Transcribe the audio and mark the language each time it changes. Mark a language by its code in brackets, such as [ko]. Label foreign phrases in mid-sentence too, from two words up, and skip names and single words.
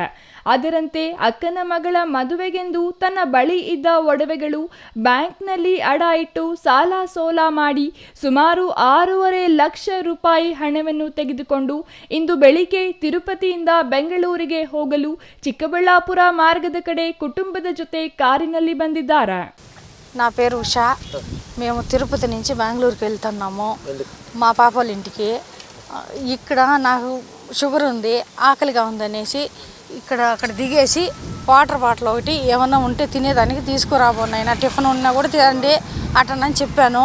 [kn] ಅದರಂತೆ ಅಕ್ಕನ ಮಗಳ ಮದುವೆಗೆಂದು ತನ್ನ ಬಳಿ ಇದ್ದ ಒಡವೆಗಳು ಬ್ಯಾಂಕ್ನಲ್ಲಿ ಅಡ ಇಟ್ಟು ಸಾಲ ಸೋಲ ಮಾಡಿ ಸುಮಾರು 6.5 ಲಕ್ಷ ರೂಪಾಯಿ ಹಣವನ್ನು ತೆಗೆದುಕೊಂಡು ಇಂದು ಬೆಳಿಗ್ಗೆ ತಿರುಪತಿಯಿಂದ ಬೆಂಗಳೂರಿಗೆ ಹೋಗಲು ಚಿಕ್ಕಬಳ್ಳಾಪುರ ಮಾರ್ಗದ ಕಡೆ కుటుంబದ ಜೊತೆ కారుನಲ್ಲಿ ಬಂದಿದ್ದಾರೆ. [te] నా పేరు ఉషా. మేము తిరుపతి నుంచి బెంగళూరుకి వెళ్తున్నాము మా పాప వాళ్ళ ఇంటికి. ఇక్కడ నాకు షుగర్ ఉంది, ఆకలిగా ఉందనేసి అక్కడ దిగేసి [en] water bottle [te] ఒకటి ఏమన్నా ఉంటే తినేదానికి తీసుకురాబోనాయన, టిఫిన్ ఉన్నా కూడా తినండి అటనని చెప్పాను.